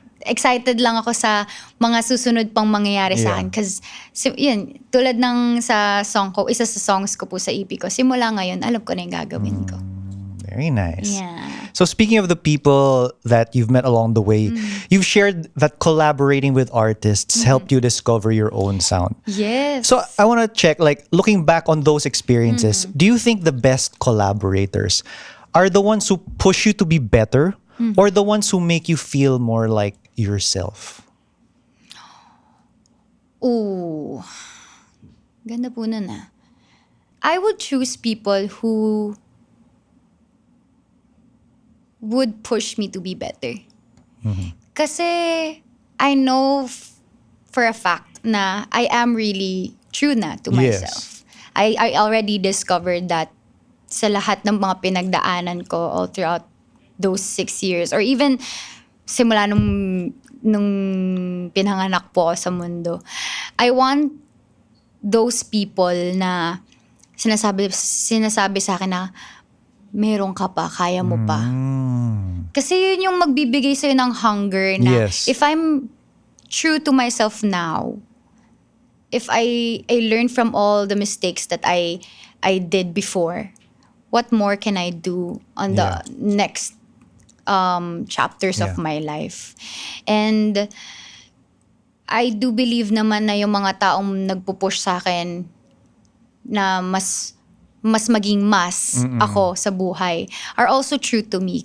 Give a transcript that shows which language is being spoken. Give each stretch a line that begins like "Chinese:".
Filipino: excited lang ako sa mga susunod pang mangyayari sa akin. Because, yun, tulad ng sa song ko, isa sa songs ko po sa EP ko, simula ngayon, alam ko na yung gagawin ko.
English: Very nice. Yeah. So speaking of the people that you've met along the way, you've shared that collaborating with artists helped you discover your own sound. Yes. So I want to check, like, looking back on those experiences, do you think the best collaborators are the ones who push you to be better or the ones who make you feel more like yourself?
Filipino: Ooh. Ganda po nun ah.
English: I would choose people who would push me to be better. Kasi I know for a fact na I am really true na to Yes. myself. I already discovered that
Filipino: sa lahat ng mga pinagdaanan ko
English: all throughout those 6 years,
Filipino: or even simula nung pinanganak po ako sa mundo.
English: I want those people
Filipino: na sinasabi sa akin na meron ka pa, kaya mo pa. Kasi yun yung magbibigay sa'yo ng hunger na
English: Yes. if I'm true to myself now, if I learn from all the mistakes that I did before, what more can I do on the next chapters of my life? And I do believe
Filipino: naman na yung mga taong nagpupush sa akin na mas maging ako sa buhay
English: are also true to me.